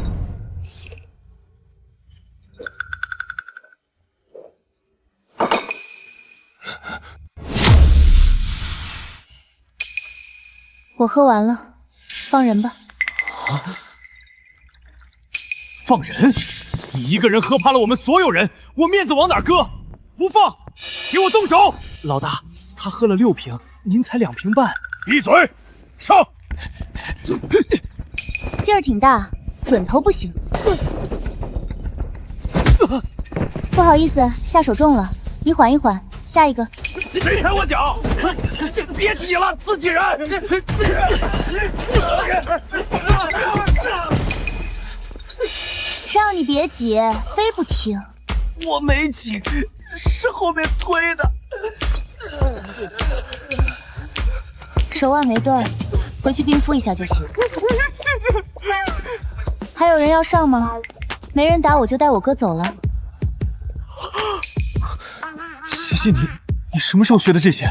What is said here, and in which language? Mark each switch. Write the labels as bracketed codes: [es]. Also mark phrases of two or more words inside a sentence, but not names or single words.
[zh] 我喝完了，放人吧。放人？你一個人喝趴了我們所有人，我面子往哪擱？不放！給我動手！老大，他喝了6瓶，您才2瓶半。閉嘴！上！勁兒挺大，準頭不行。不好意思，下手重了，你緩一緩，下一個。誰踩我腳？別擠了，自己人！讓你別擠，非不聽。我沒擠，是後面推的。手腕沒斷，回去冰敷一下就行。還有人要上嗎？沒人打我就帶我哥走了。西西，你什麼時候學的這些？